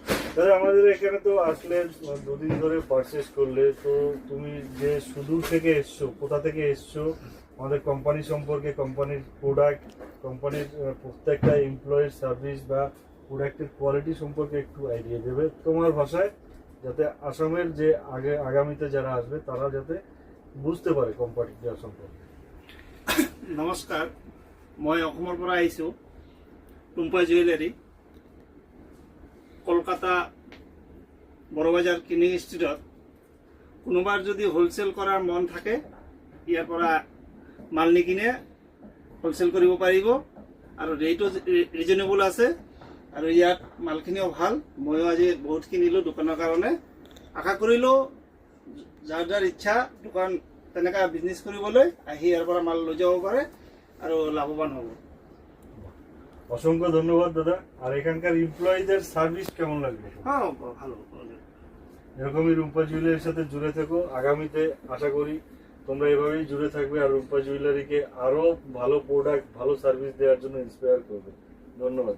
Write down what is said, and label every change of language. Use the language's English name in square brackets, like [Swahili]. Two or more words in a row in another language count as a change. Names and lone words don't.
[Bangla] দাদা আমাদের এখানে তো আসলে দুদিন ধরে পারচেস করলে, তো তুমি যে সুদূর থেকে এসছো, কোথা থেকে এসছো, আমাদের কোম্পানি সম্পর্কে, কোম্পানির প্রোডাক্ট, কোম্পানির প্রত্যেকটা এমপ্লয়ির সার্ভিস বা প্রোডাক্টের কোয়ালিটি সম্পর্কে একটু আইডিয়া দেবে তোমার ভাষায়, যাতে আসামের যে আগামীতে যারা আসবে তারা যাতে বুঝতে পারে কোম্পানিটার সম্পর্কে। [Assamese] নমস্কাৰ, মই অসমৰ পৰা আহিছোঁ, টুম্পা জুৱেলাৰী, কলকাতা বড়বাজাৰ কিনিং ষ্ট্ৰীটত। কোনোবাৰ যদি হোলচেল কৰাৰ মন থাকে ইয়াৰ পৰা মাল নিকিনে হোলচেল কৰিব পাৰিব, আৰু ৰেটো ৰিজনেবল আছে, আৰু ইয়াত মালখিনিও ভাল। ময়ো আজি বহুত কিনিলোঁ দোকানৰ কাৰণে। আশা কৰিলোঁ যাৰ যাৰ ইচ্ছা দোকান তেনেকৈ বিজনেছ কৰিবলৈ আহি ইয়াৰ পৰা মাল লৈ যাব পাৰে আৰু লাভৱান হ'ব। অসংখ্য ধন্যবাদ দাদা। [Bangla] আর এখানকার এমপ্লয়ীদের সার্ভিস কেমন লাগবে? হ্যাঁ, ভালো। এরকমই রুম্পা জুয়েলারির সাথে জুড়ে থেকো। আগামীতে আশা করি তোমরা এভাবেই জুড়ে থাকবে আর রুম্পা জুয়েলারিকে আরো ভালো প্রোডাক্ট, ভালো সার্ভিস দেওয়ার জন্য ইন্সপায়ার করবে।